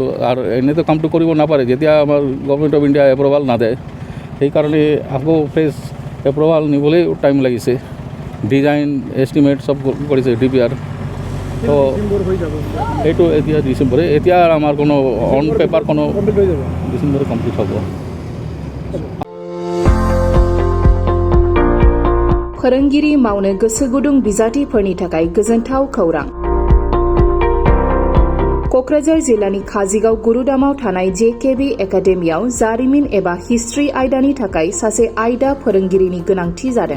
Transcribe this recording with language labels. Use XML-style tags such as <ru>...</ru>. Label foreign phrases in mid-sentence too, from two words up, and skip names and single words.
<as>আৰু এনেতো কামটো কৰিব নাপাৰে যেতিয়া আমাৰ গভৰ্ণমেণ্ট অফ ইণ্ডিয়া এপ্ৰুভাল নাদে। সেইকাৰণে আকৌ</as> <en>fresh approval</en> <as>নিবলৈ টাইম লাগিছে।</as> <en>design estimate</en> <as>চব কৰিছে DPR। তো এইটো এতিয়া ডিচেম্বৰে, এতিয়া আমাৰ কোনো</as> <en>on paper</en> <as>কোনো ডিচেম্বৰে কমপ্লিট হ'ব।</as> <brx>फोरोंगिरि मावनो गोसो गुदुं बिजाथिफोरनि थाखाय गोजोनथाव खौरां। क'क्राझार जिल्लानि काजिगाव गुरुदामाव थानाय JKB एकाडेमियाव जारिमिन एबा हिस्ट्रि आयदानि थाखाय सासे आयदा फोरोंगिरिनि गोनांथि जादों।</brx>